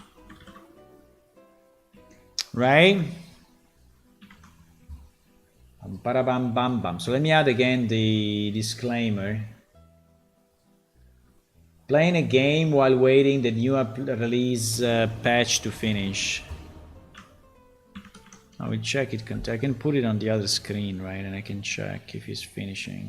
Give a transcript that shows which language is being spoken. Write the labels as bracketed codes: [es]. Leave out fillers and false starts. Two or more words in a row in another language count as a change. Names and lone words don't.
[en] Right? Parabam bam bam. So let me add again the disclaimer. Playing a game while waiting the new release patch to finish. I will check it. I can put it on the other screen, right? And I can check if it's finishing.